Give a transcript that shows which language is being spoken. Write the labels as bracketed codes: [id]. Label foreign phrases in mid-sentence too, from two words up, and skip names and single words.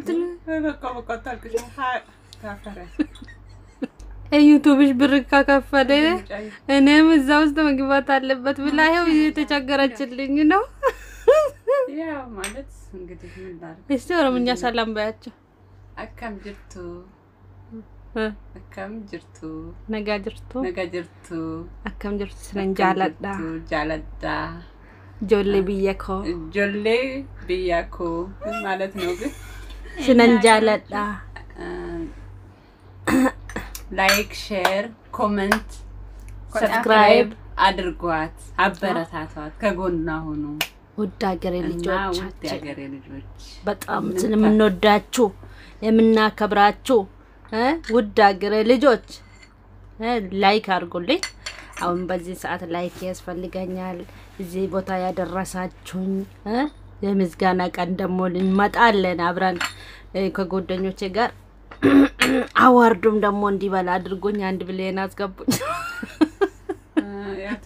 [am] በቃ ታልኩሽ ታፈረ ዩቲዩብሽ ብር ካከፈለ እኔም እዛው ውስጥ መግባት አለበት ብላ ይሄው የተቸገረችልኝ ነው ያው ማለት እንግዲህ ምን ላድርግ እስቲ ኦሮምኛ ሰላም ባያቸው [om] akkam jirtu akkam jirtu nagaa jirtu akkam jirtu sinan jaaladha jolle biyya ko [am] ማለት ነው ግን [om] sinan jaaladha [en] like share comment subscribe [am] አድርጓት አበረታቷት ከጎንና ሆኖ ውድ ሀገሬ ልጆች በጣም ስለምንወዳችሁ የምናከብራችሁ ውድ ሀገሬ ልጆች ላይክ አድርጉልኝ አሁን በዚህ ሰዓት ላይክ ያስፈልገኛል እዚህ ቦታ ያደረሳችሁኝ የምስጋና ቀን ደሞ ልንመጣለን አብራን ከጎደኞቼ ጋር አዋርዱም ደሞ እንዲበላ አድርጉኝ 1 ቢሊዮን አስገቡኝ